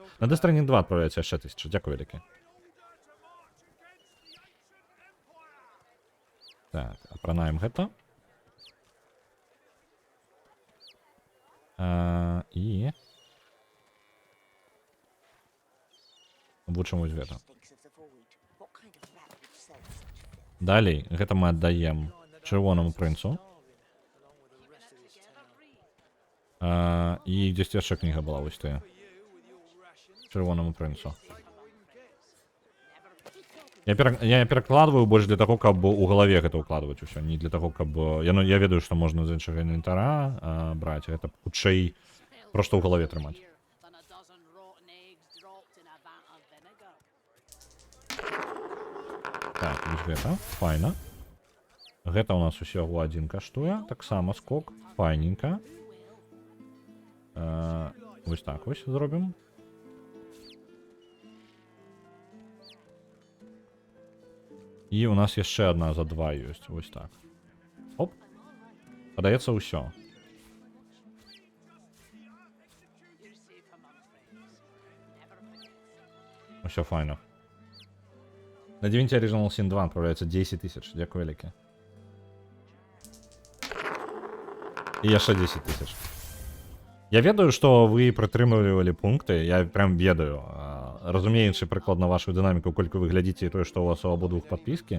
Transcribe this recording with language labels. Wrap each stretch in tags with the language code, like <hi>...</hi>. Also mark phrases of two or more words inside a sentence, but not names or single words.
<be>На Death Stranding 2 адправляецца яшчэ 1000. Дзякуй вялікі. Так, апранаем гэта. І вучым вось гэта.</be> <en>Stinks of the void. What kind of rat would sell such filth?</en> <be>Далей, гэта мы аддаем чырвонаму прынцу. І дзесь яшчэ кніга была вось тая. Чырвонаму прынцу. Я перакладваю больш для таго, каб у галаве гэта ўкладваць усё, не для таго, каб... Я ведаю, што можна з іншага інвентара браць, гэта хутчэй проста ў галаве трымаць.</be> <en>Than a dozen rotten eggs dropped in a vat of vinegar.</en> <be>Так, вось гэта, файна. Гэта у нас усяго 1 каштуе, таксама скок, файненька. Вось так вось зробім. І у нас яшчэ адна за 2 ёсць, вось так. Оп. Падаецца ўсё.</be> <en>You're safe among friends. Never forget.</en> <be>Усё файна. На Divinity Original Sin 2</be> <ru>отправляется 10 тысяч.</ru> <be>Дякую вялікі. І яшчэ 10 тысяч. Я ведаю, што вы прытрымлівалі пункты, я прям ведаю, разумеючы прыкладна вашу дынаміку, колькі вы глядзіце і тое, што у вас у абодвух падпіскі.</be>